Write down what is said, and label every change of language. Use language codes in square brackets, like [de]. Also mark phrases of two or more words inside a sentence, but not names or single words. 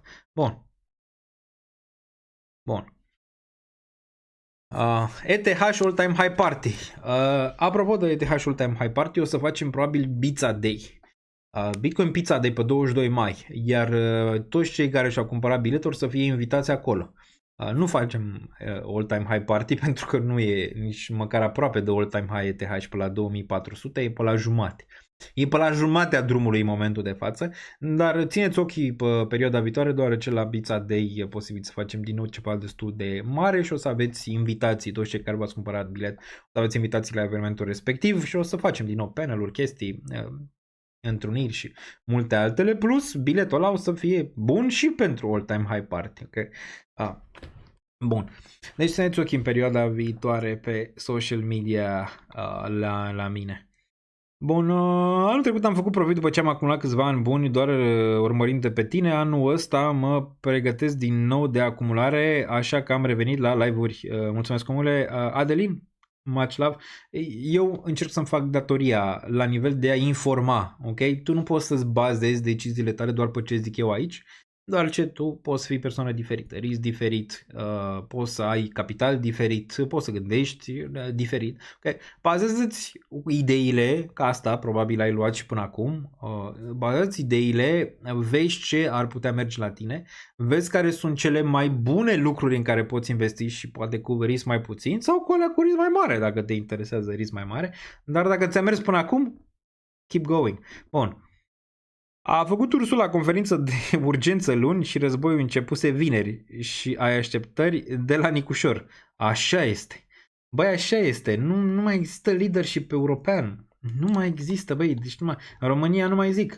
[ro] Bun. ETH All Time High Party. Apropo de ETH All Time High Party, o să facem probabil Pizza Day. Bitcoin Pizza de pe 22 mai, iar toți cei care și-au cumpărat biletul să fie invitați acolo. Nu facem [en] all-time high party [ro] pentru că nu e nici măcar aproape de [en] all-time high [ro] ETH pe la 2400, e pe la jumate. E pe la jumatea drumului în momentul de față, dar țineți ochii pe perioada viitoare, deoarece la Pizza Day e posibil să facem din nou ceva destul de mare și o să aveți invitații, toți cei care v-ați cumpărat bilet, o să aveți invitații la evenimentul respectiv și o să facem din nou panel-uri, chestii, întruniri și multe altele, plus biletul ăla o să fie bun și pentru [en] all-time high party, [ro] ok? Bun, deci țineți ochii în perioada viitoare pe [en] social media [ro] la mine. Bun, anul trecut am făcut profit după ce am acumulat câțiva ani buni doar urmărind pe tine. Anul ăsta mă pregătesc din nou de acumulare, așa că am revenit la live-uri. Mulțumesc, omule. Adelin, [en] much love. [ro] Eu încerc să-mi fac datoria la nivel de a informa, ok? Tu nu poți să-ți bazezi deciziile tale doar pe ce zic eu aici, doar ce tu poți fi persoană diferită, risc diferit, poți să ai capital diferit, poți să gândești diferit. Okay? Bazează-ți ideile, că asta probabil ai luat și până acum, bazează-ți ideile, vezi ce ar putea merge la tine, vezi care sunt cele mai bune lucruri în care poți investi și poate cu risc mai puțin sau cu alea cu risc mai mare dacă te interesează risc mai mare, dar dacă ți-a mers până acum, [en] keep going. [ro] Bun. A făcut ursul la conferință de urgență luni și războiul începuse vineri și ai așteptări de la Nicușor. Așa este. Băi, așa este. Nu mai există leadership european. Nu mai există, băi. Deci în România nu mai zic.